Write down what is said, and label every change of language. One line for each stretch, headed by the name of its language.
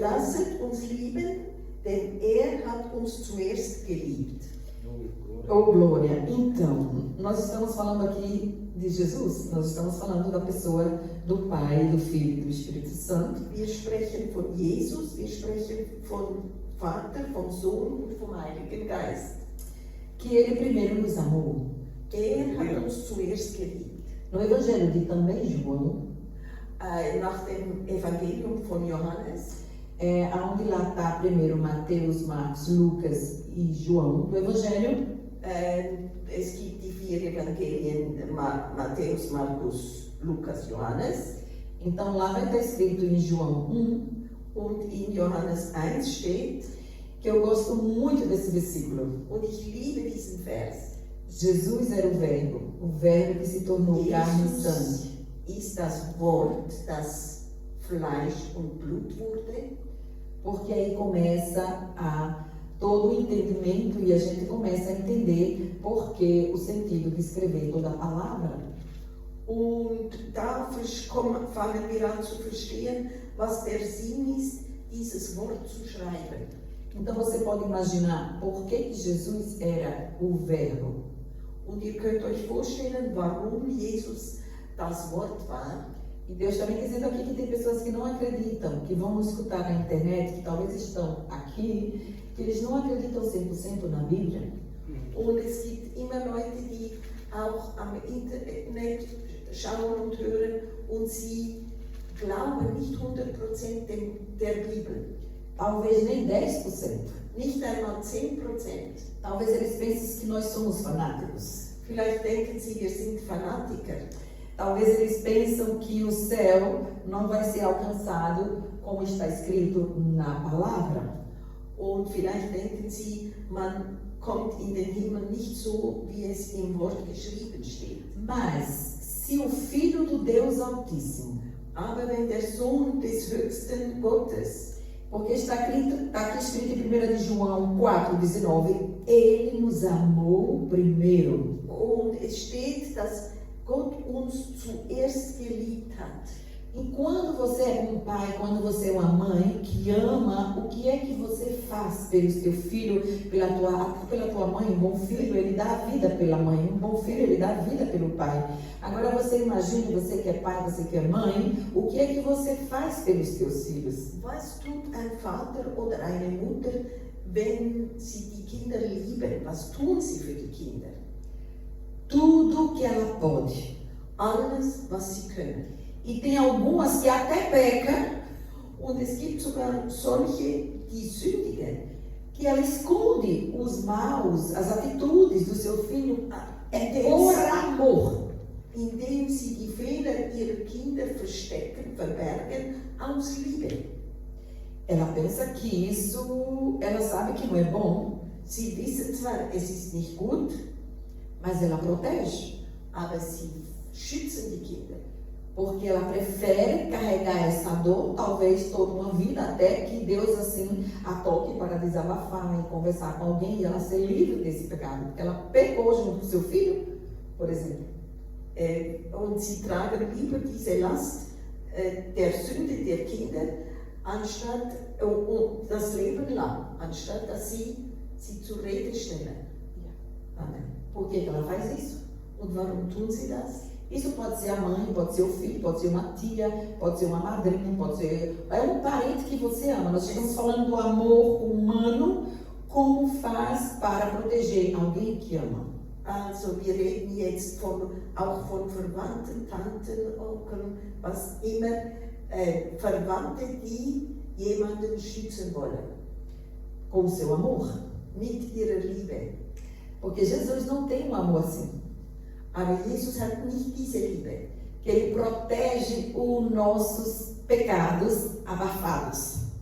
German: Lasset uns lieben, denn hat uns zuerst geliebt.
Portuguese: Oh, glória. Então, nós estamos falando aqui de Jesus, nós estamos falando da pessoa do Pai, do Filho e do Espírito Santo.
German: Wir sprechen von Jesus, wir sprechen von Vater, vom Sohn und vom Heiligen Geist.
Portuguese: Que ele primeiro nos amou.
German: Hat uns zuerst geliebt.
Portuguese: No Evangelho de também João,
German: nach dem Evangelium von Johannes,
Portuguese: onde lá está primeiro Mateus, Marcos, Lucas e João do Evangelho.
German: Es gibt die 4 Evangelien, Matthäus, Markus, Lukas, Johannes.
Portuguese: Então lá vai estar escrito em João 1,
German: und in Johannes 1 steht,
Portuguese: que eu gosto muito desse versículo.
German: und ich liebe diesen Vers.
Portuguese: Jesus era o Verbo que se tornou carne e sangue.
German: Ist das Wort, das Fleisch und Blut wurde.
Portuguese: Porque aí começa todo o entendimento e a gente começa a entender por que o sentido de escrever toda a palavra.
German: Und da fangen wir an zu verstehen, was der Sinn ist, dieses Wort zu schreiben.
Portuguese: Então você pode imaginar por que Jesus era o Verbo.
German: Und ihr könnt euch vorstellen, warum Jesus das Wort war.
Portuguese: E Deus está me dizendo aqui que tem pessoas que não acreditam, que vão nos escutar na internet, que talvez estão aqui, que eles não acreditam 100% na Bíblia.
German: Und es gibt immer Leute, die auch am Internet schauen und hören und sie glauben nicht 100% der Bibel.
Portuguese: Talvez nem 10%.
German: Nicht einmal 10%.
Portuguese: Talvez eles pensem que nós somos fanáticos.
German: Vielleicht denken sie, wir sind Fanatiker.
Portuguese: Talvez eles pensam que o céu não vai ser alcançado como está escrito na palavra.
German: Und vielleicht denken sie, man kommt in den Himmel nicht so, wie es im Wort geschrieben steht.
Portuguese: Mas, se o Filho do Deus Altíssimo,
German: aber wenn der Sohn des höchsten Gottes,
Portuguese: porque está aqui escrito em 1 de João 4,19, ele nos amou primeiro.
German: Und es steht, dass Gott uns zuerst geliebt hat.
Portuguese: E quando você é um pai, quando você é uma mãe que ama, o que é que você faz pelo seu filho, pela tua mãe? Um bom filho, ele dá a vida pela mãe. Um bom filho, ele dá a vida pelo pai. Agora você imagine, você que é pai, você que é mãe, o que é que você faz pelos seus filhos?
German: Was tut ein Vater oder eine Mutter, wenn sie die Kinder lieben? Was tun sie für die Kinder?
Portuguese: Tudo que ela pode.
German: Alles, was sie können.
Portuguese: E tem algumas que até pecam.
German: Und es gibt sogar solche, die sündigen.
Portuguese: Que ela esconde os maus, as atitudes do seu filho por amor.
German: Indem sie die Fehler ihrer Kinder verstecken, verbergen, aus Liebe.
Portuguese: Ela pensa que isso, ela sabe que não é bom.
German: Sie wissen zwar, es ist nicht gut,
Portuguese: mas ela protege.
German: Aber sie schützen die Kinder.
Portuguese: Porque ela prefere carregar essa dor, talvez toda uma vida, até que Deus assim a toque para desabafar e conversar com alguém e ela ser livre desse pecado. Porque ela pecou junto com seu filho, por exemplo.
German: Und sie tragen lieber diese Last der Sünde der Kinder, anstatt das Leben lang, anstatt dass sie zur Rede stellen.
Portuguese: Amen. Por que ela faz isso?
German: Und warum tun sie das?
Portuguese: Isso pode ser a mãe, pode ser o filho, pode ser uma tia, pode ser uma madrinha, pode ser... É um parente que você ama. Nós estamos falando do amor humano, como faz para proteger alguém que ama.
German: Also wir reden jetzt auch von Verwandten, Tanten, Onkeln, was immer, Verwandte, die jemanden schützen wollen.
Portuguese: Com o seu amor.
German: Mit ihrer Liebe.
Portuguese: Porque Jesus não tem um amor assim.
German: Aber Jesus hat nicht diese Liebe.
Portuguese: Que ele protege os nossos pecados abafados.